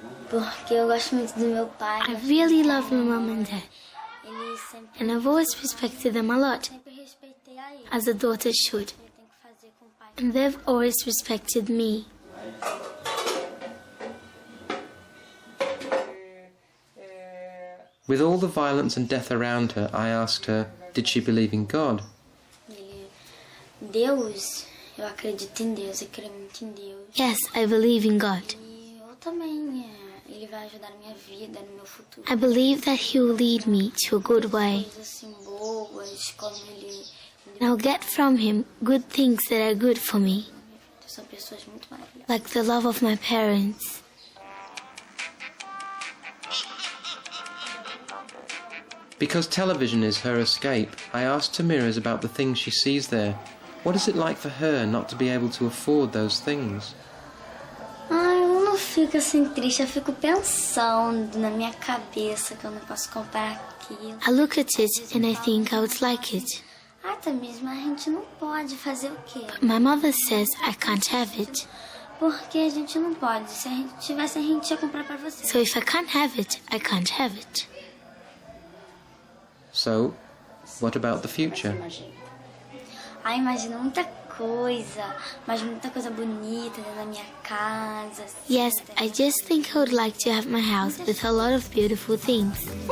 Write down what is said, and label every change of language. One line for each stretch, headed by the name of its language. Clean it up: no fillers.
Portuguese: Porque eu gosto muito do meu pai.
English: I really love my mom and dad. And I've always respected them a lot, as a daughter should. And they've always respected me. With all the violence and death around her, I asked her, did she believe in God?
Portuguese: Deus, eu acredito em Deus, eu creio muito em Deus.
English: Yes, I believe in God.
Portuguese: E eu também, ele vai ajudar na minha vida, no meu futuro.
English: I believe that He will lead me to a good way.
Portuguese: Coisas assim boas, como ele.
English: And I'll get from Him good things that are good for me.
Portuguese: São pessoas muito maravilhosas.
English: like the love of my parents. Because television is her escape, I asked Tamiris about the things she sees there. What is it like for her not to be able to afford those things?
Portuguese: Eu não fico assim triste, eu fico pensando na minha cabeça que eu não posso comprar aquilo.
English: I look at it and I think I would like it.
Portuguese: Tamiris, mas a gente não pode fazer o quê?
English: But my mother says I can't have it.
Portuguese: Porque a gente não pode. Se a gente tivesse, a gente ia comprar pra você.
English: So if I can't have it, I can't have it. So, what about the future?
Portuguese: Imagino muita coisa, mas muita coisa bonita dentro da minha casa.
English: Yes, I just think I would like to have my house with a lot of beautiful things.